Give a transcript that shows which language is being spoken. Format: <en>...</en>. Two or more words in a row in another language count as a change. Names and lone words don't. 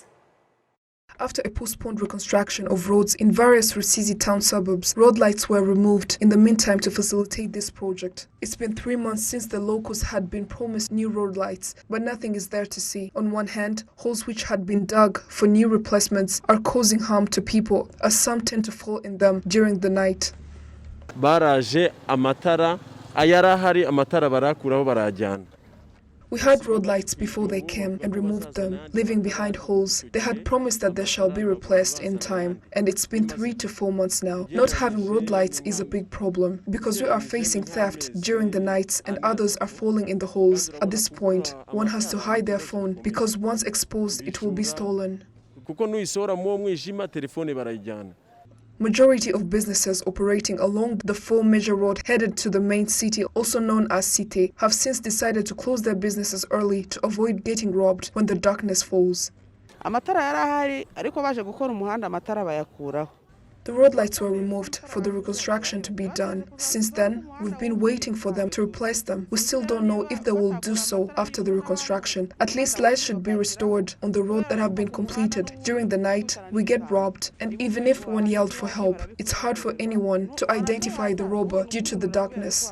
<en>After a postponed reconstruction of roads in various Rusizi town suburbs, road lights were removed in the meantime to facilitate this project. It's been 3 months since the locals had been promised new road lights, but nothing is there to see. On one hand, holes which had been dug for new replacements are causing harm to people, as some tend to fall in them during the night.</en> <rw>Baraje amatara ayarahari amatara barakuraho barajyana.</rw> <en>We had road lights before they came and removed them, leaving behind holes. They had promised that they shall be replaced in time, and it's been 3 to 4 months now. Not having road lights is a big problem, because we are facing theft during the nights and others are falling in the holes. At this point, one has to hide their phone, because once exposed, it will be stolen. Majority of businesses operating along the 4 major road headed to the main city, also known as Cité, have since decided to close their businesses early to avoid getting robbed when the darkness falls.</en> <rw>amatara yarahari ariko baje gukora umuhanda amatara bayakuraho.</rw> <en>The road lights were removed for the reconstruction to be done. Since then, we've been waiting for them to replace them. We still don't know if they will do so after the reconstruction. At least lights should be restored on the road that have been completed. During the night, we get robbed, and even if one yelled for help, it's hard for anyone to identify the robber due to the darkness.</en>